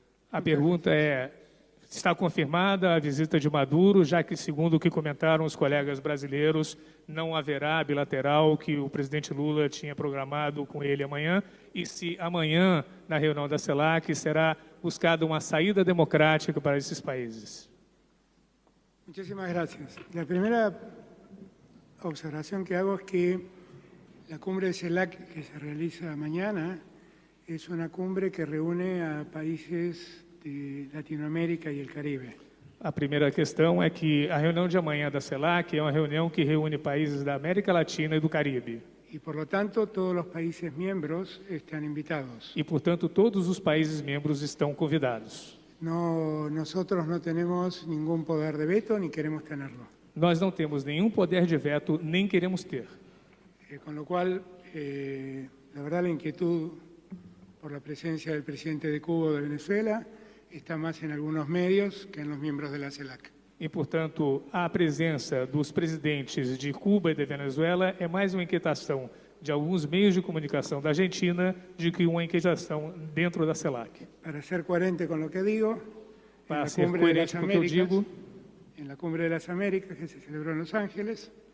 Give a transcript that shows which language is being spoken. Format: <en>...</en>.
<pt>A pergunta é: está confirmada a visita de Maduro, já que, segundo o que comentaram os colegas brasileiros, não haverá a bilateral que o presidente Lula tinha programado com ele amanhã, e se amanhã, na reunião da CELAC, será buscada uma saída democrática para esses países?</pt> <es>Muchísimas gracias. La primera observación que hago es que la cumbre de CELAC que se realiza mañana es una cumbre que reúne a países de Latinoamérica y el Caribe.</es> <pt>A primeira questão é que a reunião de amanhã da CELAC é uma reunião que reúne países da América Latina e do Caribe.</pt> <es>Y por lo tanto, todos los países miembros están invitados.</es> <pt>E, portanto, todos os países membros estão convidados.</pt> <es>Nosotros no tenemos ningún poder de veto ni queremos tenerlo.</es> <pt>Nós não temos nenhum poder de veto, nem queremos ter.</pt> <es>Con lo cual, la verdad, la inquietud por la presencia del presidente de Cuba o de Venezuela está más en algunos medios que en los miembros de la CELAC.</es> <pt>E, portanto, a presença dos presidentes de Cuba e de Venezuela é mais uma inquietação de alguns meios de comunicação da Argentina do que uma inquietação dentro da CELAC.</pt> <es>Para ser coherente con lo que digo,</es> <pt>Para ser coerente com o que eu digo,</pt> <es>en la Cumbre de las Américas que se celebró en Los Ángeles,</es>